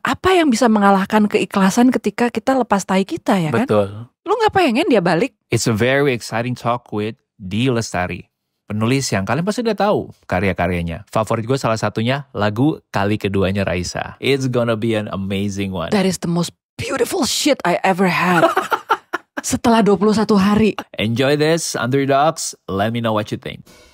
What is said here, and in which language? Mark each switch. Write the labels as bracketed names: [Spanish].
[Indonesian] Apa yang bisa mengalahkan keikhlasan ketika kita lepas tai kita ya kan? Betul. Lu gak pengen dia balik? [English] It's a very exciting talk with Dee Lestari. [Indonesian] Penulis yang kalian pasti udah tahu karya-karyanya. Favorit gue salah satunya lagu Kali Keduanya Raisa. [English] It's gonna be an amazing one. That is the most beautiful shit I ever had. [Indonesian] Setelah 21 hari. [English] Enjoy this, underdogs. Let me know what you think.